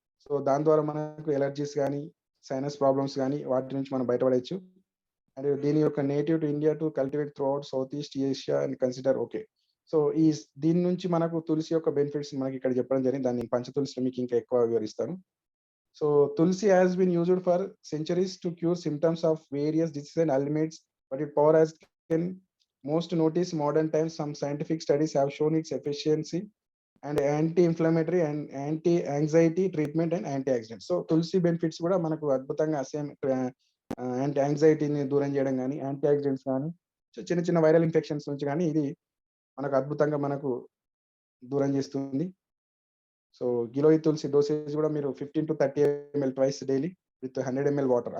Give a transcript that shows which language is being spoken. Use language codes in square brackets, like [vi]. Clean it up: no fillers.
[te] So దాని ద్వారా మనకు ఎలర్జీస్ కానీ, సైనస్ ప్రాబ్లమ్స్ కానీ వాటి నుంచి మనం బయటపడవచ్చు. [en] and [te] దీని యొక్క [en] Native to India to cultivate throughout south east Asia and consider okay. [te] So దీని నుంచి మనకు తులసి యొక్క బెనిఫిట్స్ మనకి ఇక్కడ చెప్పడం జరిగింది. దాన్ని పంచతులసిలో మీకు ఇంకా ఎక్కువ వివరిస్తాను. [en] So tulsi has been used for centuries to cure symptoms of various diseases and ailments, but its power has been most noticed modern times. Some scientific studies have shown its efficiency and anti-inflammatory and anti-anxiety treatment and antioxidant. [te] So Tulasi benefits కూడా మనకు అద్భుతంగా same anti యాంగ్జైటీని దూరం చేయడం కానీ, anti oxidants కానీ, చిన్న చిన్న viral infections నుంచి కానీ ఇది మనకు అద్భుతంగా మనకు దూరం చేస్తుంది. [en] so giloy tulsi dosage [te] కూడా మీరు [en] 15 to 30 ml twice daily with 100 ml water.